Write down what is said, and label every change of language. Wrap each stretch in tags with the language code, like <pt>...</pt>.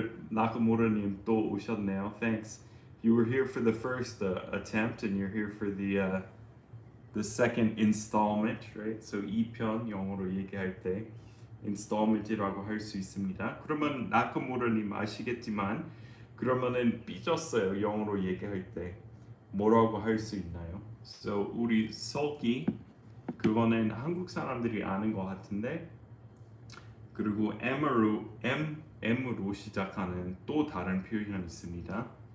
<ko>나카무라님 또 오셨네요.</ko> <en>Thanks. You were here for the first attempt, and you're here for the second installment, right?</en> <ko>So 2편 영어로 얘기할 때 installment이라고 할 수 있습니다. 그러면 나카무라님 아시겠지만 그러면은 삐졌어요. 영어로 얘기할 때 뭐라고 할 수 있나요? So 우리 sulky 그거는 한국 사람들이 아는 것 같은데, 그리고 M으로 시작하는 또 다른 표현이 있습니다.</ko>